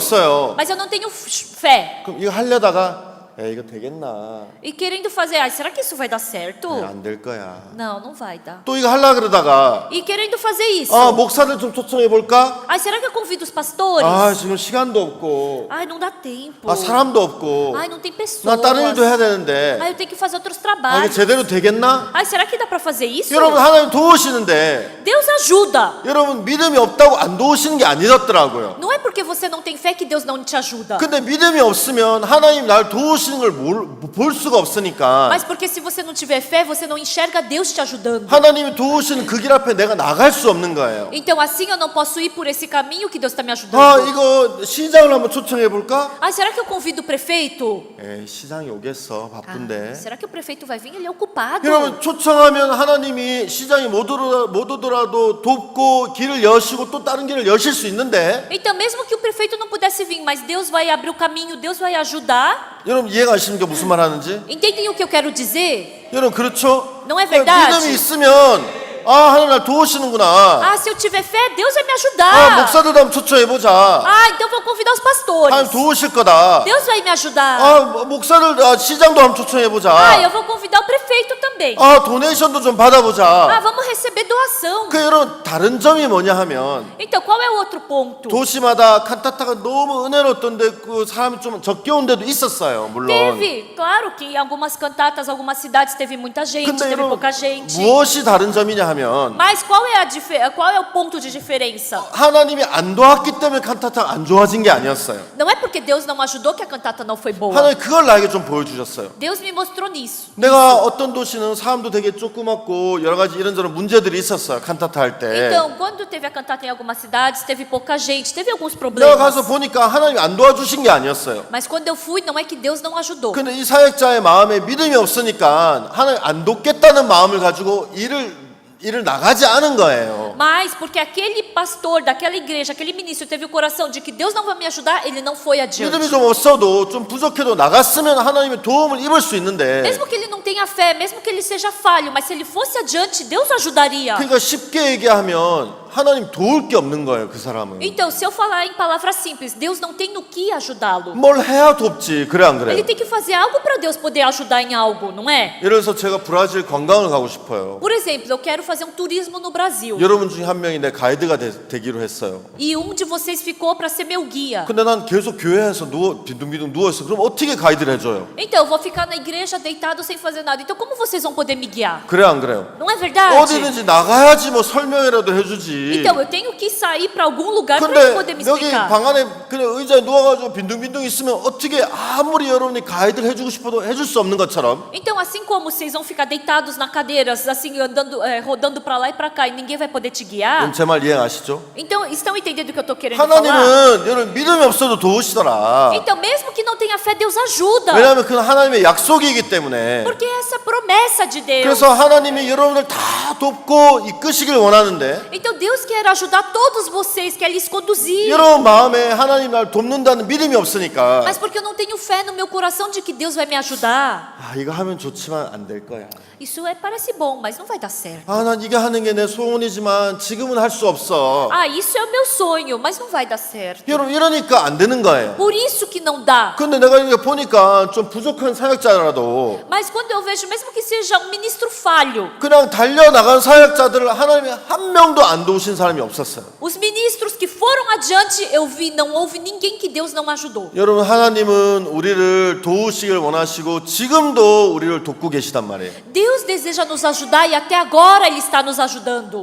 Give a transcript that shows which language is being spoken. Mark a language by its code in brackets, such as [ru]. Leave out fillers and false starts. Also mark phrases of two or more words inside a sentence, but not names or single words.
[ko] 믿음이 없어요. [pt] mas eu não tenho fé. [ko] 그럼 이거 하려다가 에 이거 되겠나? [pt] e querendo fazer, será que isso vai dar certo? [ko] 안 될 거야. [pt] Não, não vai dar. [ko] 또 이거 하려 그러다가 [pt] E querendo fazer isso. [ko] 목사들 좀 초청해 볼까? [pt] Será que eu convido os pastores? [ko] 지금 시간도 없고, [pt] Ai, não dá tempo. [ko] 사람도 없고, [pt] Ai, não tem pessoas. [ko] 나 다른 일도 해야 되는데, [pt] Ai, eu tenho que fazer outros [ko] 이게 [pt] trabalhos. [ko] 제대로 되겠나? [pt] Ai, será que dá para fazer isso? [ko] 여러분 하나님 도우시는데, [pt] Deus ajuda. [ko] 여러분 믿음이 없다고 안 도우시는 게 아니었더라고요. [pt] Não é porque você não tem fé que Deus não te ajuda. [ko] 근데 믿음이 없으면 하나님 날 도우시는 걸 볼 수가 없으니까 [pt] Mas porque se você não tiver fé, você não enxerga Deus te ajudando. [ko] 하나님이 도우시는 그 길 앞에 내가 나갈 수 없는 거예요. [pt] Então assim eu não posso ir por esse caminho que Deus está me ajudando. [ko] 이거 시장을 한번 초청해 볼까? [pt] Será que eu convido o prefeito? [ko] 시장이 오겠어 바쁜데. [pt] Será que o prefeito vai vir? Ele é ocupado. [ko] 여러분 초청하면 하나님이 시장이 못 오더라도 돕고 길을 여시고 또 다른 길을 여실 수 있는데 [pt] Então mesmo que o prefeito não pudesse vir, mas Deus vai abrir o caminho, Deus vai ajudar. [ko] 여러분 이해가십니까 무슨 말 하는지? [pt] Entendem o que eu quero dizer? [ko] 여러분 그렇죠? [pt] Não é verdade? [ko] 믿음이 있으면 하나님 날 도우시는구나. [pt] Se eu tiver fé, Deus vai me ajudar. [ko] 목사들도 한번 초청해 보자. [pt] Então vou convidar os pastores. [ko] 하나님 도우실 거다. [pt] Deus vai me ajudar. [ko] 목사들 시장도 한번 초청해 보자. [pt] Eu vou convidar o prefeito também. [ko] 도네이션도 좀 받아보자. [pt] Vamos receber doação. [ko] 여러분 다른 점이 뭐냐 하면 [pt] Então qual é o outro ponto? [ko] 도시마다 칸타타가 너무 은혜로웠던데 그 사람이 좀 적게 온 데도 있었어요. 물론. [pt] Teve, claro que em algumas cantatas, algumas cidades teve muita gente, [ko] 근데 [pt] teve [ko] 여러분 [pt] pouca gente. [ko] 무엇이 다른 점이냐 하면 [pt] Mas qual é o ponto de diferença? [ko] 하나님이 안 도왔기 때문에 칸타타가 안 좋아진 게 아니었어요. [pt] Não é porque Deus não ajudou que a cantata não foi boa. [ko] 하나님 그걸 나에게 좀 보여주셨어요. [pt] Deus me mostrou nisso. [ko] 내가 어떤 도시는 사람도 되게 조그맣고 여러 가지 이런저런 문제들이 있었어요. 칸타타 할 때. [pt] Então, quando teve a cantata em algumas cidades, teve pouca gente, teve alguns [ko] 내가 [pt] problemas. [ko] 가서 보니까 하나님이 안 도와주신 게 아니었어요. [pt] Mas quando eu fui, não é que Deus não ajudou. [ko] 근데 이 사역자의 마음에 믿음이 없으니까 하나님 안 돕겠다는 마음을 가지고 일을 나가지 않은 거예요. [pt] Mas porque aquele pastor daquela igreja, aquele ministro teve o coração de que Deus não vai me ajudar, ele não foi adiante. [ko] 믿음이 좀 없어도 좀 부족해도 나갔으면 하나님의 도움을 입을 수 있는데 [pt] Mesmo que ele não tenha fé, mesmo que ele seja falho, mas se ele fosse adiante, Deus ajudaria. [ko] 그러니까 쉽게 얘기하면 하나님 도울 게 없는 거예요, 그 사람은. [pt] Então, se eu falar em palavras simples, Deus não tem no que ajudá-lo. [ko] 뭘 해야 돕지, 그래 안 그래? [pt] Ele tem que fazer algo para Deus poder ajudar em algo, não é? [ko] 예를 들어서 제가 브라질 관광을 가고 싶어요. [pt] Por exemplo, eu quero fazer um turismo no Brasil. [ko] 여러분 중에 한 명이 내 가이드가 되기로 했어요. [pt] E um de vocês ficou para ser meu guia. [ko] 근데 난 계속 교회에서 빈둥빈둥 누워있어. 그럼 어떻게 가이드를 해줘요? [pt] Então, eu vou ficar na igreja deitado sem fazer nada. Então, como vocês vão poder me guiar? [ko] 그래 안 그래요? [pt] Não é verdade? [ko] 어디든지 나가야지 뭐 설명이라도 해주지. [pt] Então, eu tenho que sair para algum lugar para ele poder me [ko] 근데 여기 [pt] explicar. [ko] 방 안에 그냥 의자에 누워가지고 빈둥빈둥 있으면 어떻게 아무리 여러분이 가이드를 해주고 싶어도 해줄 수 없는 것처럼 [pt] Então, assim como vocês vão ficar deitados na cadeiras, assim, andando, rodando para lá e para cá, e ninguém vai poder te guiar. [ko] 제 말 이해하시죠? [pt] Então, estão entendendo o que eu estou querendo falar? [ko] 하나님은 여러분 믿음이 없어도 도우시더라. [pt] Então, mesmo que não tenha fé, Deus ajuda. [ko] 왜냐하면 그건 하나님의 약속이기 때문에. [pt] Porque essa é a promessa de Deus. [ko] 그래서 하나님이 여러분을 다 돕고 이끄시길 원하는데 [pt] Então, Deus quer ajudar todos vocês, quer lhes conduzir. [ko] 여러분 마음에 하나님 날 돕는다는 믿음이 없으니까 [pt] Mas porque eu não tenho fé no meu coração de que Deus vai me ajudar. [ko] 이거 하면 좋지만 안 될 거야. [pt] Isso parece bom, mas não vai dar certo. [ko] 난 이거 하는 게 내 소원이지만 지금은 할 수 없어. [pt] Isso é o meu sonho, mas não vai dar certo. [ko] 여러분 이러니까 안 되는 거예요. [pt] Por isso que não dá. [ko] 근데 내가 이렇게 보니까 좀 부족한 사역자라도 [pt] Mas quando eu vejo, mesmo que seja um ministro falho, [ko] 그냥 달려나간 사역자들을 하나님이 한 명도 안 도우신 사람이 없었어요. [pt] os ministros que foram adiante, eu vi, não houve ninguém que Deus não ajudou. [ko] 여러분 하나님은 우리를 도우시길 원하시고 지금도 우리를 돕고 계시단 말이에요. [pt] Deus deseja nos ajudar e até agora Ele está nos ajudando.